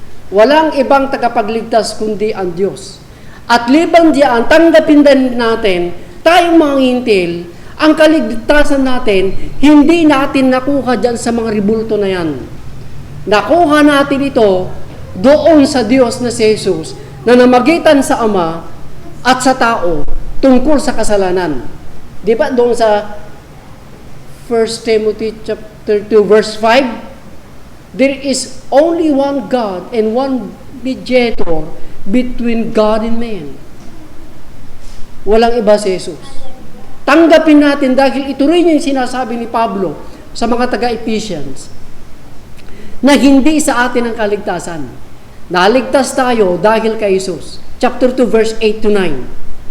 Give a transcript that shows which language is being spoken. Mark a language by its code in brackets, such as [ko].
[tl] Walang ibang tagapagligtas kundi ang Diyos. At liban diyan, tanggapin din natin, tayong mga hintil, ang kaligtasan natin, hindi natin nakuha dyan sa mga ribulto na yan. Nakuha natin ito doon sa Diyos na si Jesus na namagitan sa Ama at sa tao tungkol sa kasalanan. Di ba doon sa [en] 1 Timothy chapter 2 verse 5, there is only one God and one mediator between God and man. [tl] Walang iba si Jesus. Tanggapin natin dahil ito rin yung sinasabi ni Pablo sa mga taga-Ephesians na hindi sa atin ang kaligtasan. Naligtas tayo dahil kay Jesus. [en] Chapter 2 verse 8 to 9.